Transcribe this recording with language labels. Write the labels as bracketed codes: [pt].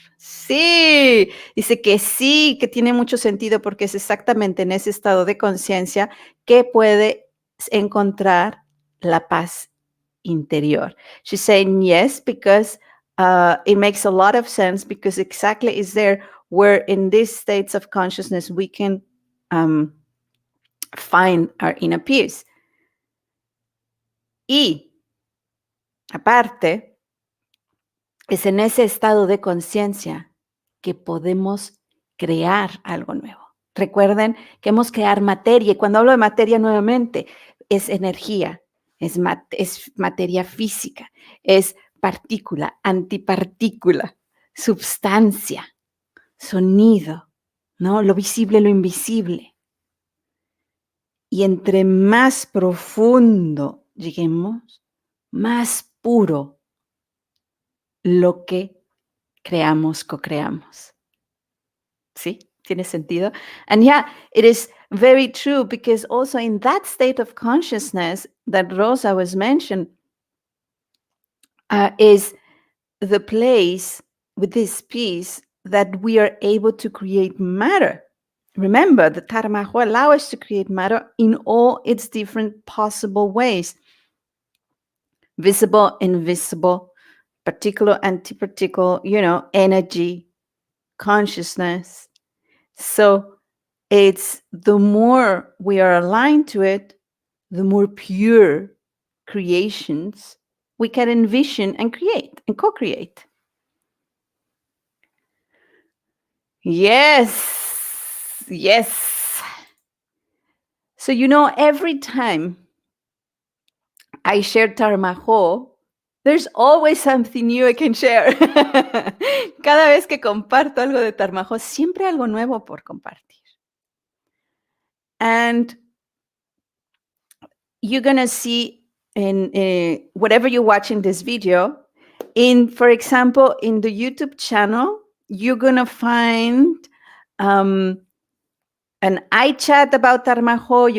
[es] Sí, dice que sí, que tiene mucho sentido, porque es exactamente en ese estado de conciencia que puedes encontrar la paz interior. [en] She's saying yes, because it makes a lot of sense, because exactly is there where in these states of consciousness we can find our inner peace. [es] Y aparte, es en ese estado de conciencia que podemos crear algo nuevo. Recuerden que hemos crear materia, y cuando hablo de materia nuevamente, es energía, es materia física, es partícula, antipartícula, substancia, sonido, ¿no? Lo visible, lo invisible. Y entre más profundo lleguemos, más puro lo que creamos, co-creamos. ¿Sí? ¿Tiene sentido? [en] And yeah, it is very true, because also in that state of consciousness that Rosa was mentioned, is the place with this peace that we are able to create matter. Remember, the Taramajo allow us to create matter in all its different possible ways. Visible, invisible, particular, antiparticle, energy, consciousness. So it's the more we are aligned to it, the more pure creations we can envision and create and co-create. Yes, yes. So, every time I share Tarmajo, there's always something new I can share. [es] Cada vez que comparto algo de Tarmajo, siempre algo nuevo por compartir. [en] And you're going to see in whatever you're watching this video, for example, in the YouTube channel, you're going to find an iChat about Tarmajo.